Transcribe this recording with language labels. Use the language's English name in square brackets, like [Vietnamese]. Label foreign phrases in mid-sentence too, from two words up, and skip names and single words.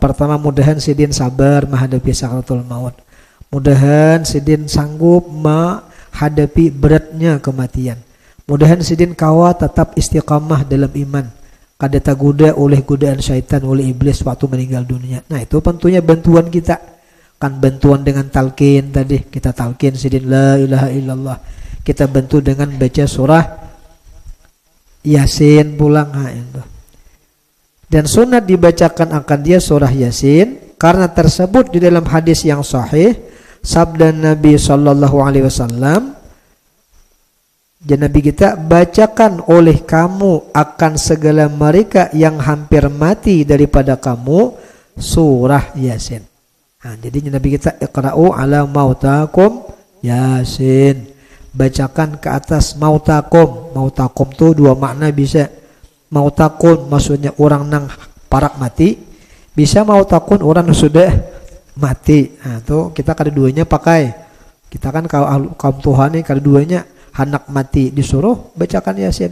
[Banjar] Pertama mudahan sidin sabar menghadapi sakaratul maut, mudahan sidin sanggup menghadapi beratnya kematian, mudahan sidin kawa tetap istiqamah dalam iman, kada tergoda oleh godaan syaitan oleh iblis waktu meninggal dunia. Nah itu tentunya bantuan kita kan, bantuan dengan talqin tadi kita talqin sidin [Arabic] la ilaha illallah, [Banjar] kita bantu dengan baca surah Yasin pulang. Itu. Dan sunat dibacakan akan dia surah Yasin karena tersebut di dalam hadis yang sahih sabda Nabi [Arabic] sallallahu alaihi wasallam, [Banjar] dan Nabi kita, bacakan oleh kamu akan segala mereka yang hampir mati daripada kamu surah Yasin. Nah, jadi Nabi kita, [Arabic] iqra'u ala mautakum Yasin. [Banjar] Bacakan ke atas mautakum. Mautakum tuh dua makna bisa. Mautakum maksudnya orang nang parak mati. Bisa mautakum orang sudah mati. Nah, tuh kita kada duanya pakai. Kita kan kaum Tuhan nih kada duanya anak mati disuruh bacakan Yasin.